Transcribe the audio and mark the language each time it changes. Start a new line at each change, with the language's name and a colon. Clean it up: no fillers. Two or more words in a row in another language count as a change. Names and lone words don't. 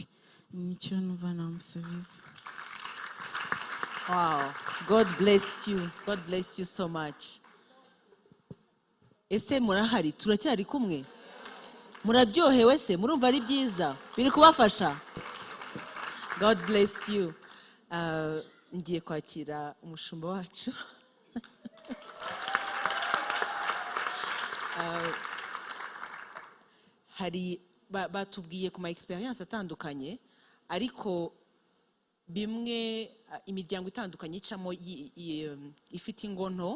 Kinyarwanda: Nicyo numva namusubiza.
English: Wow, God bless you. God bless you so much.
Kinyarwanda: Ese murahari? Turacyari kumwe? Muraryohewe se? Murumva ari byiza? Biri kubafasha?
English: God bless you.
Kinyarwanda: Ngiye kwakira umushumba wacu. Hari batubwiye ku ma experience atandukanye, ariko bimwe imiryango itandukanye icamo ifite ingono.